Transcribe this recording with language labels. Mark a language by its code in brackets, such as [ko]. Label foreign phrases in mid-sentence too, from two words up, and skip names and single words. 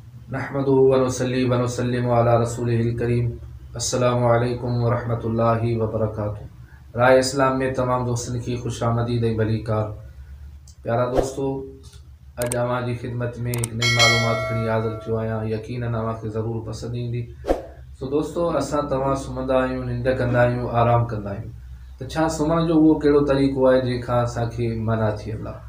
[ar] نحمده ونصلي ونسلم على رسوله الكريم. السلام عليكم ورحمة الله وبركاته. [sd] राय इस्लाम में तमाम दोस्तन की खुशामदीद ऐं भली कार। प्यारा दोस्तों, अॼु अवां जी ख़िदमत में एक नई मालूमात खणी हाज़िर थियो आहियां। यकीनन अवांखे ज़रूर पसंद ईंदी। तो दोस्तों, असां तव्हां सुम्हंदा आहियूं, निंड कंदा आहियूं, आराम कंदा आहियूं, त छा सुम्हण जो उहो कहिड़ो तरीक़ो आहे जंहिंखां असांखे मना थियल आहे?